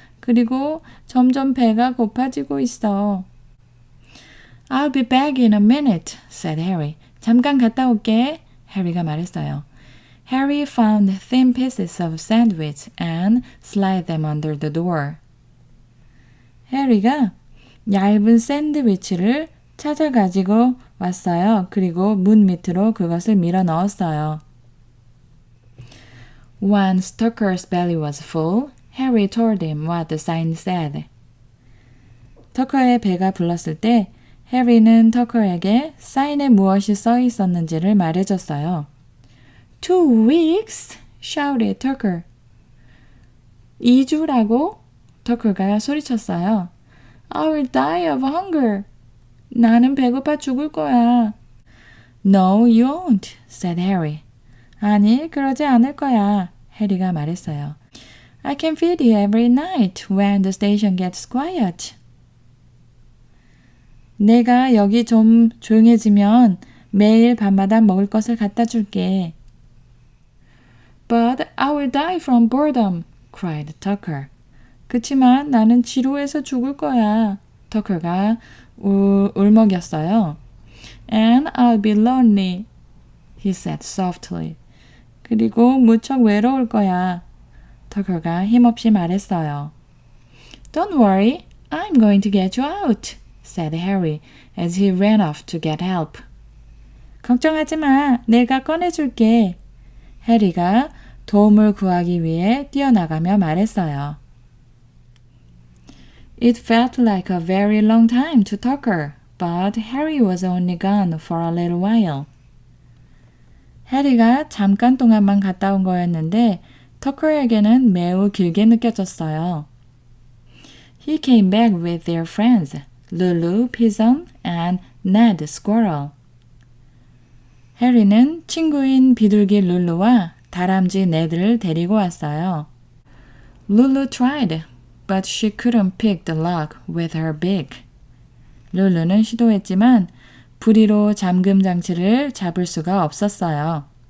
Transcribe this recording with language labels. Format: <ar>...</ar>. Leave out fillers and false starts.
<ko>그리고 점점 배가 고파지고 있어.</ko> <en>I'll be back in a minute, said Harry.</en> <ko>잠깐 갔다 올게. 해리가 말했어요.</ko> <en>Harry found thin pieces of sandwich and slid them under the door.</en> <ko>해리가 얇은 샌드위치를 찾아 가지고 왔어요. 그리고 문 밑으로 그것을 밀어 넣었어요.</ko> <en>Once Tucker's belly was full, Harry told him what the sign said.</en> <ko>터커의 배가 불렀을 때 해리는 터커에게 사인에 무엇이 써 있었는지를 말해줬어요.</ko> <en>2 weeks? shouted Tucker.</en> <ko>2주라고? 터커가 소리쳤어요.</ko> <en>I will die of hunger.</en> <ko>나는 배고파 죽을 거야.</ko> <en>No, you won't, said Harry.</en> <ko>아니, 그러지 않을 거야. 해리가 말했어요.</ko> <en>I can feed you every night when the station gets quiet.</en> <ko>내가 여기 좀 조용해지면 매일 밤마다 먹을 것을 갖다 줄게.</ko> <en>But I will die from boredom, cried Tucker.</en> <ko>그치만 나는 지루해서 죽을 거야. 터커가 울먹였어요.</ko> <en>And I'll be lonely, he said softly.</en> <ko>그리고 무척 외로울 거야. 터커가 힘없이 말했어요.</ko> <en>Don't worry, I'm going to get you out, said Harry as he ran off to get help.</en> <ko>걱정하지 마, 내가 꺼내줄게. 해리가 도움을 구하기 위해 뛰어나가며 말했어요.</ko> <en>It felt like a very long time to Tucker, but Harry was only gone for a little while.</en> <ko>해리가 잠깐 동안만 갔다 온 거였는데 터커에게는 매우 길게 느껴졌어요.</ko> <en>He came back with their friends, Lulu, Pigeon, and Ned Squirrel.</en> <ko>해리는 친구인 비둘기 룰루와 다람쥐 네드를 데리고 왔어요.</ko> <en>Lulu tried, but she couldn't pick the lock with her beak.</en> <ko>룰루는 시도했지만 부리로 잠금 장치를 잡을 수가 없었어요.</ko>